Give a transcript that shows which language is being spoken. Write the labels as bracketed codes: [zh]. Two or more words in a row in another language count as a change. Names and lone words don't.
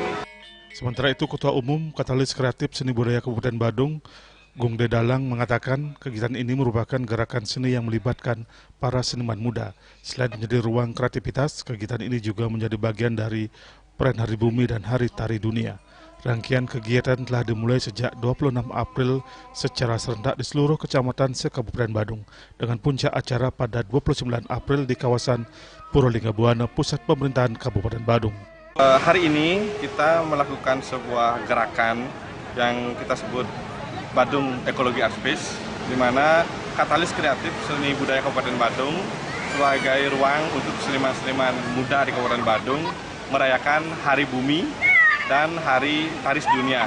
[id] Sementara itu, Ketua Umum Katalis Kreatif Seni Budaya Kabupaten Badung, Gung Dedalang, mengatakan kegiatan ini merupakan gerakan seni yang melibatkan para seniman muda. Selain menjadi ruang kreativitas, kegiatan ini juga menjadi bagian dari Perayaan Hari Bumi dan Hari Tari Dunia. Rangkaian kegiatan telah dimulai sejak 26 April secara serentak di seluruh kecamatan se-Kabupaten Badung, dengan puncak acara pada 29 April di kawasan Purolingga Buana, pusat pemerintahan Kabupaten Badung. Hari ini kita melakukan sebuah gerakan yang kita sebut Badung Ecology Art Space, di mana Katalis Kreatif Seni Budaya Kabupaten Badung sebagai ruang untuk seniman-seniman muda di Kabupaten Badung merayakan Hari Bumi dan Hari Tari Dunia.